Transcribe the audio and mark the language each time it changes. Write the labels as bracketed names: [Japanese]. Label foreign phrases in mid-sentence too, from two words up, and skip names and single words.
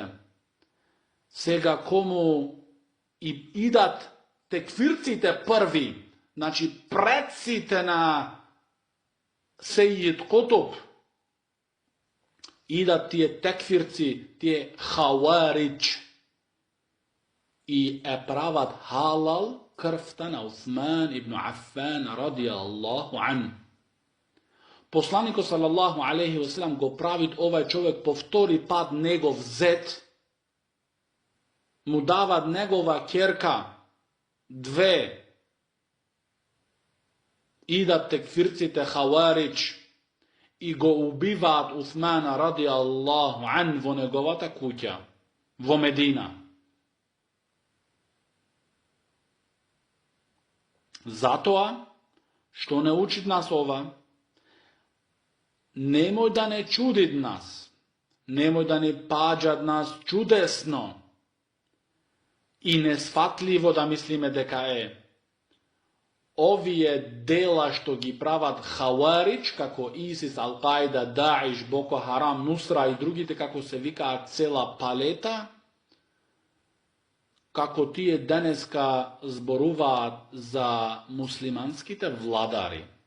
[Macedonian] Сега кому и идат текфирците први, значи предците на Сејид Кутуб, идат тие текфирци, тие хаваридж, и прават халал крвта на Усман ибн Аффан [Arabic] رضي الله عنه. [Macedonian] Посланикот [Arabic] صلى الله عليه وسلم [Macedonian] го прави овај човек по втори пат негов зет, му дават негова ќерка, две, идат текфирците хаваридж и го убиваат Усмана [Arabic] رضي الله عنه [Macedonian] во неговата куќа, во Медина. Затоа, што не учит нас ова, немој да не чуди нас, nemoj da ni pađat nas čudesno i nesfatljivo da mislime deka ovi je dela što gi pravat Havarić, kako ISIS, Al-Qaida, Daesh, Boko Haram, Nusra i drugi, te kako se vika cela paleta, kako ti je deneska zboruva za muslimanskite vladari.